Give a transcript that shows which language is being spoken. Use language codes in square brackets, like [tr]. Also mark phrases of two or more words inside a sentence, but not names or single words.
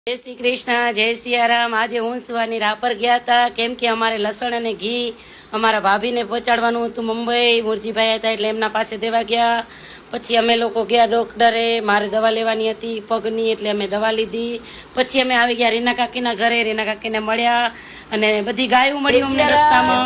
[hi] जय श्री कृष्ण जय सियाराम। [gu] આજ હું सुવાની રાહ પર ગયા હતા કેમ કે અમારે લસણ અને ઘી અમારા ભાભીને પહોંચાડવાનું હતું મુંબઈ। મુરજીભાઈ હતા એટલે એમના પાસે દેવા ગયા। પછી અમે લોકો ગયા ડોક્ટરે, મારે દવા લેવાની હતી પગની એટલે અમે દવા લીધી। પછી અમે આવી ગયા રીના કાકીના ઘરે, રીના કાકીને મળ્યા અને બધી ગાયો મળી અમને રસ્તામાં।